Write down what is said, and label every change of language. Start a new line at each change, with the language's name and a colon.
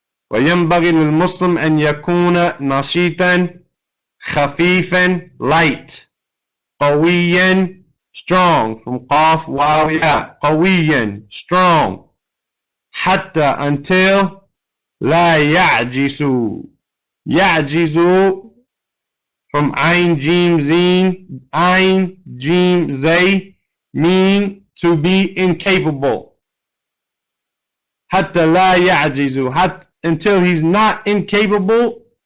Arabic: وينبغي للمسلم أن يكون نشيطا خفيفا, light. قويا, strong, from قاف واو ياء. قويا, strong. حتى, until لا يعجز.
English: يعجز, from Ain Jim Zin, Ain Jim Zay, meaning to be incapable.
Arabic: حتى لا يعجز,
English: until he's not incapable.